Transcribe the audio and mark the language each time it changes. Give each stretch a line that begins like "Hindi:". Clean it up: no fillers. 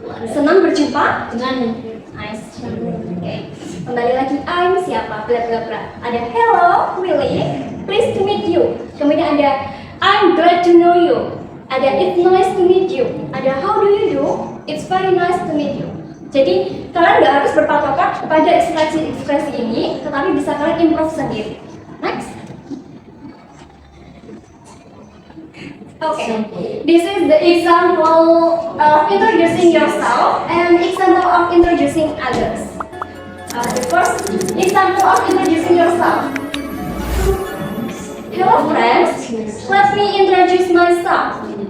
Indonesian: Senang berjumpa Dengan
English: Nice. Okay.
Indonesian: Kembali lagi, I'm siapa? Bla bla bla.
English: Ada hello, Willy. Pleased to meet you.
Indonesian: Kemudian ada
English: I'm glad to know you. Ada it's nice to meet you. Ada how do you do? It's very nice to meet you.
Indonesian: Jadi kalian nggak harus berpatokan pada ekspresi ini, tetapi bisa kalian improve sendiri.
English: Next. Okay, this is the example of introducing yourself and example of introducing others. The first example of introducing yourself. Hello friends, let me introduce myself.